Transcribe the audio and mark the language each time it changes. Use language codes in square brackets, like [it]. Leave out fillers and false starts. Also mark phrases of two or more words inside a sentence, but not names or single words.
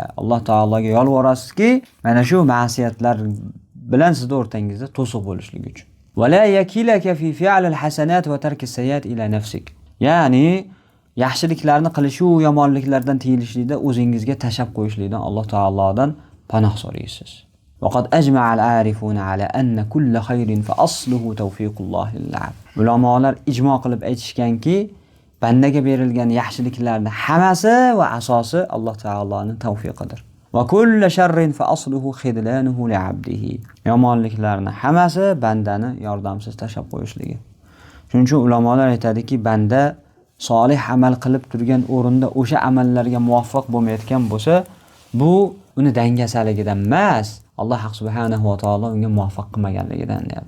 [uz] Alloh taologa yolvorasizki, mana shu ma'siyatlar bilan sizning o'rtangizda to'siq bo'lishligi uchun. [ar] ولا يكلك في فعل الحسنات وترك السيئات إلى نفسك. [uz] Ya'ni yaxshiliklarni qilish u yomonliklardan tiyilishlikda o'zingizga tashab qo'yishlikdan Alloh taolodan panoh so'raysiz. [ar] وقد أجمع العارفون على أن كل خير فأصله توفيق الله للعبد. [uz] Ulamolar ijmo qilib aytishganki, bandaga berilgan yaxshiliklarning hammasi va asosi Alloh taoloning tavfiqidir. [ar] وكل شر فأصله خذلانه لعبده. [uz] Yomonliklarning hammasi bandani yordamsiz tashab qo'yishligi. Shuning uchun ulamolar aytadiki, banda solih amal qilib turgan o'rinda o'sha amallarga muvaffaq bo'lmayotgan bo'lsa, bu uni dangasaligidan emas, Alloh subhanahu va taolo unga muvaffaq qilmaganligidan deyapti.